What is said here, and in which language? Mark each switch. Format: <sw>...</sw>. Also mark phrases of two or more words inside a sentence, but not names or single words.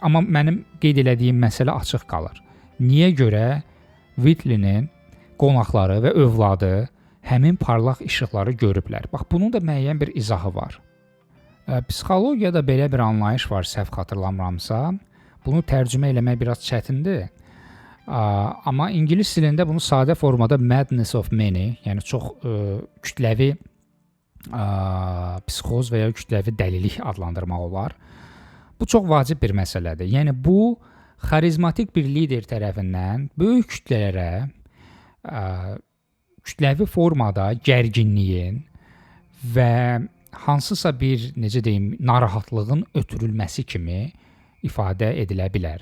<az>Amma mənim qeyd elədiyim məsələ açıq qalır. Niyə görə Whitley'nin qonaqları və övladı həmin parlaq işıqları görüblər? Bax, bunun da müəyyən bir izahı var. Psixologiyada belə bir anlayış var, səhv xatırlamıramsa. Bunu tərcümə eləmək biraz çətindir. Amma ingilis dilində bunu sadə formada</az> <en>madness of many,</en> <az>yəni çox kütləvi psixoz və ya kütləvi dəlilik adlandırmaq olar. Bu çox vacib bir məsələdir. Yəni bu xarizmatik bir lider tərəfindən böyük kütlələrə kütləvi formada gərginliyin və hansısa bir, necə deyim, narahatlığın ötürülməsi kimi ifadə edilə bilər.</az>